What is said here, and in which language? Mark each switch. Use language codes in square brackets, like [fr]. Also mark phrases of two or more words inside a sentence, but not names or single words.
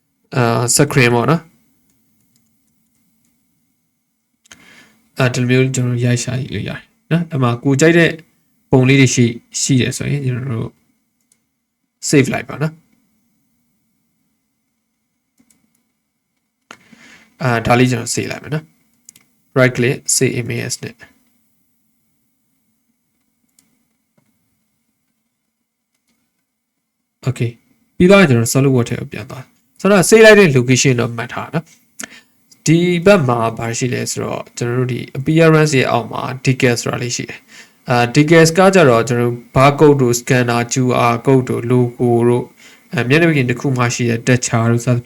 [my] screen ပေါ့နော်ဒီမျိုးကျွန်တော်ရိုက်ရှာလို့ရတယ်နော်အမှကိုကြိုက်တဲ့ပုံလေးတွေရှိတယ်ဆိုရင်ကျွန်တော်တို့ save လိုက်ပါနော် ဒါလေးကျွန်တော် save လိုက်မယ်နော် [en] right click save image [my] နဲ့ okay ပြီးတော့ကျွန်တော် [en] solid work [my] ထဲကိုပြန်သွားဆိုတော့ save လိုက်တဲ့ location တော့မှတ်ထားနော်ဒီဘက်မှာဘာရှိလဲဆိုတော့ကျွန်တော်တို့ဒီ appearance ရဲ့အောက်မှာ details ဆိုတာလေးရှိတယ်details ကကြတော့ကျွန်တော် barcode တို့ scanner [en] QR code [my] တို့ logo တို့မျက်နှာပြင်တစ်ခုမှရှိတဲ့ texture တို့စသဖြ